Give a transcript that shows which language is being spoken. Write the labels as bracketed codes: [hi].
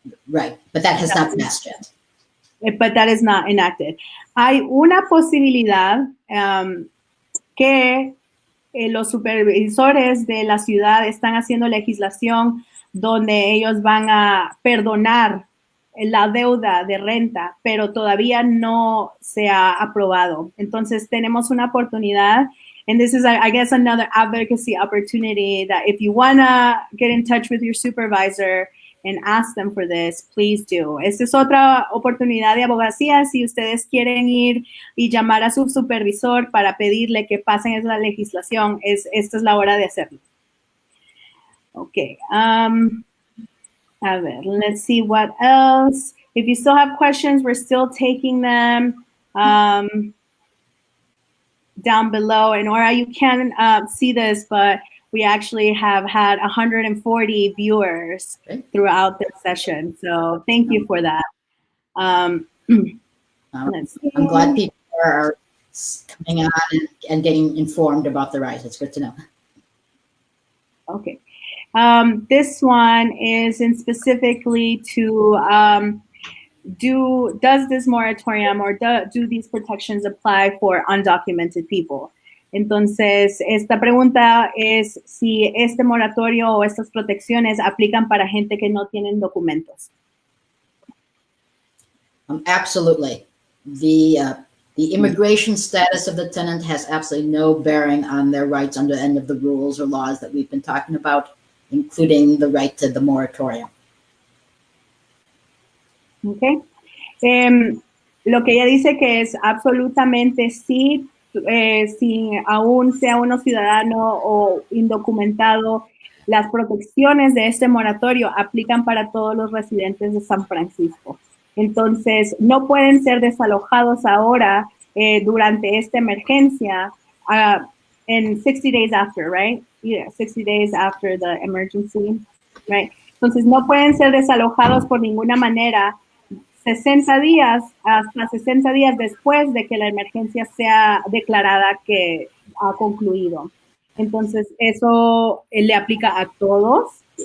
[en] Right, but that has not passed yet. But that is not enacted. [es] Hay una posibilidad que los supervisores de la ciudad están haciendo legislación donde ellos van a perdonar la deuda de renta, pero todavía no se ha aprobado. Entonces tenemos una oportunidad, [en] and this is, I guess, another advocacy opportunity that if you want to get in touch with your supervisor and ask them for this, please do. [es] Esta es otra oportunidad de abogacía. Si ustedes quieren ir y llamar a su supervisor para pedirle que pasen esa legislación, esta es la hora de hacerlo. [en] Okay. [es] A ver, [en] let's see what else. If you still have questions, we're still taking them down below. And Ora, you can see this, but we actually have had 140 viewers throughout this session. So thank you for that. I'm glad people are coming on and getting informed about the rights. It's good to know. Okay. This one is in specifically to does this moratorium or do these protections apply for undocumented people? [es] Entonces, esta pregunta es si este moratorio o estas protecciones aplican para gente que no tienen documentos. [en] Absolutely. The immigration status of the tenant has absolutely no bearing on their rights under any of the rules or laws that we've been talking about, including the right to the moratorium. Okay. [es] Lo que ella dice que es absolutamente sí, si aún sea uno ciudadano o indocumentado, las protecciones de este moratorio aplican para todos los residentes de San Francisco. Entonces, no pueden ser desalojados ahora durante esta emergencia [en] in 60 days after, right? Yeah, 60 days after the emergency, right? [es] Entonces, no pueden ser desalojados por ninguna manera 60 días hasta 60 días después de que la emergencia sea declarada que ha concluido. Entonces, eso le aplica a todos.